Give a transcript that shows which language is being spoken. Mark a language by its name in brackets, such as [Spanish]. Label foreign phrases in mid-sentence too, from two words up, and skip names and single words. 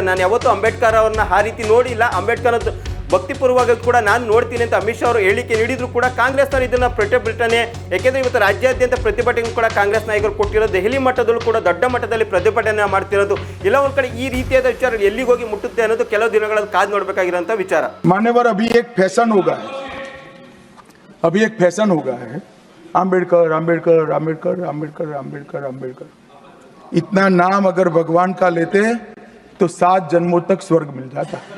[Kannada] ನಾನು ಯಾವತ್ತೂ ಅಂಬೇಡ್ಕರ್ ಅವ್ರನ್ನ ಆ ರೀತಿ ನೋಡಿಲ್ಲ, ಅಂಬೇಡ್ಕರ್ ಭಕ್ತಿಪೂರ್ವವಾಗಿ ಕೂಡ ನಾನು ನೋಡ್ತೀನಿ ಅಂತ ಅಮಿತ್ ಶಾ ಅವರು ಹೇಳಿಕೆ ನೀಡಿದ್ರು ಕೂಡ ಕಾಂಗ್ರೆಸ್ನವರು ಇದನ್ನು ಪ್ರತಿಭಟನೆ, ಯಾಕೆಂದರೆ ಇವತ್ತು ರಾಜ್ಯಾದ್ಯಂತ ಪ್ರತಿಭಟನೆ ಕೂಡ ಕಾಂಗ್ರೆಸ್ ನಾಯಕರು ಕೊಟ್ಟಿರೋದು. ದೆಹಲಿ ಮಟ್ಟದಲ್ಲೂ ಕೂಡ ದೊಡ್ಡ ಮಟ್ಟದಲ್ಲಿ ಪ್ರತಿಭಟನೆ ಮಾಡ್ತಿರೋದು. ಎಲ್ಲ ಒಂದು ಕಡೆ ಈ ರೀತಿಯಾದ ವಿಚಾರ ಎಲ್ಲಿಗೆ ಹೋಗಿ ಮುಟ್ಟುತ್ತೆ ಅನ್ನೋದು ಕೆಲವು ದಿನಗಳಲ್ಲಿ ಕಾದು ನೋಡಬೇಕಾಗಿರುವಂಥ ವಿಚಾರ. [Hindi] मान्यवर, अभी एक फैशन हो गया है, अभी एक फैशन हो गया है, आम्बेडकर आम्बेडकर आम्बेडकर आम्बेडकर आम्बेडकर आम्बेडकर। इतना नाम अगर भगवान का लेते तो 7 जन्मों तक स्वर्ग मिल जाता।